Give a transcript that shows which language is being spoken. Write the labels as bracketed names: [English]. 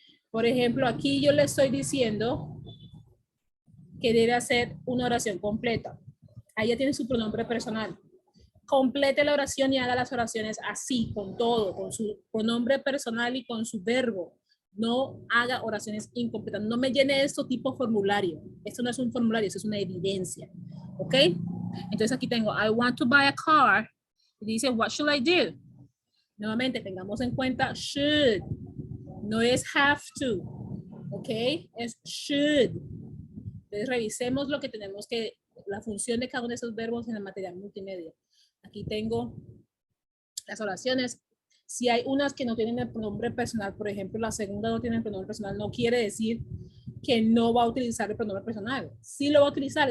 [Spanish] Por ejemplo, aquí yo le estoy diciendo que debe hacer una oración completa. Ahí ya tiene su pronombre personal. Complete la oración y haga las oraciones así, con todo, con su pronombre personal y con su verbo. No haga oraciones incompletas. No me llene esto tipo formulario. Esto no es un formulario, esto es una evidencia. ¿Ok? Entonces aquí tengo, [English] I want to buy a car. [Spanish] Y dice, [English] what should I do? [Spanish] Nuevamente, tengamos en cuenta should. No es [English] have to. [Spanish] ¿Ok? Es should. Entonces revisemos lo que tenemos que, la función de cada uno de esos verbos en el material multimedia. Aquí tengo las oraciones. Si hay unas que no tienen el pronombre personal, por ejemplo, la segunda no tiene el pronombre personal, no quiere decir que no va a utilizar el pronombre personal. Sí lo va a utilizar.